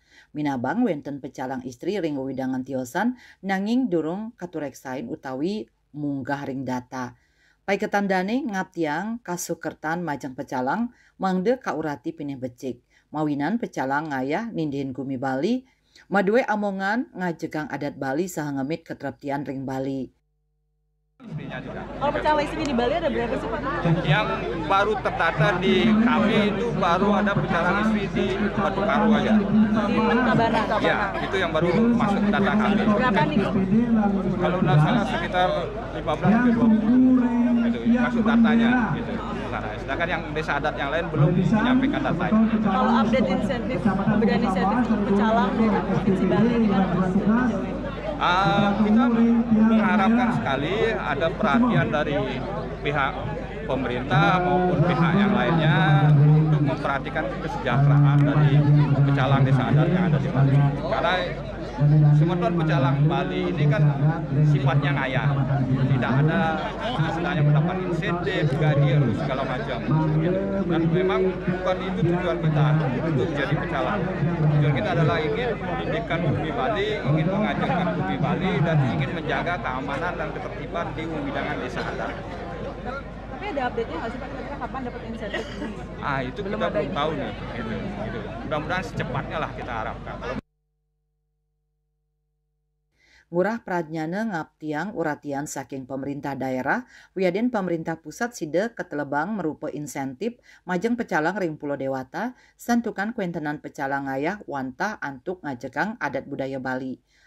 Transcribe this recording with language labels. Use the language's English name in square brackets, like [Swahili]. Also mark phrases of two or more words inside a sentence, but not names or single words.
[Balinese] Minabang wenten pecalang istri ring widangan tiosan nanging durung katureksain utawi munggah ring data. Pai ketandane ngaptiang kasukertan majang pecalang mangde kaurati pinih becik. Mawinan pecalang ngayah nindihin gumi Bali, madue amongan ngajegang adat Bali saha ngemit ketreptian ring Bali. [Indonesian] Istrinya juga. Kalau pecalang istrinya di Bali ada berapa sih Pak? Yang baru terdata di kami itu baru ada pecalang istri di Batu Karu aja. Di Tabanan. Ya, itu yang baru masuk data kami. Berapa nih? Kalau nggak salah sekitar 15 ke 20 gitu, masuk datanya gitu. Sedangkan yang desa adat yang lain belum menyampaikan datanya. Kalau update insentif, pemberian insentif untuk pecalang dari Provinsi Bali gimana Mas? Kita mengharapkan sekali ada perhatian dari pihak pemerintah maupun pihak yang lainnya untuk memperhatikan kesejahteraan dari pecalang desa adat yang ada di Bali. Karena semeton pecalang Bali ini kan sifatnya ngayah, tidak ada istilahnya mendapat insentif, gaji, segala macam. Gitu. Dan memang bukan itu tujuan kita untuk jadi pecalang. Tujuan kita adalah ingin mendidikan bumi Bali, ingin mengajarkan bumi Bali, dan ingin menjaga keamanan dan ketertiban di widangan desa adat. Tapi ada update-nya nggak sih Pak? Kira-kira kapan dapat insentif? Itu kita belum tahu nih. Gitu. Mudah-mudahan secepatnya lah kita harapkan. [Balinese] Ngurah Pradnyana ngaptiang uratian saking pemerintah daerah, wiadin pemerintah pusat sida ketelebang merupa insentif majeng pecalang ring Pulau Dewata, santukan kuentenan pecalang ngayah wantah antuk ngajegang adat budaya Bali.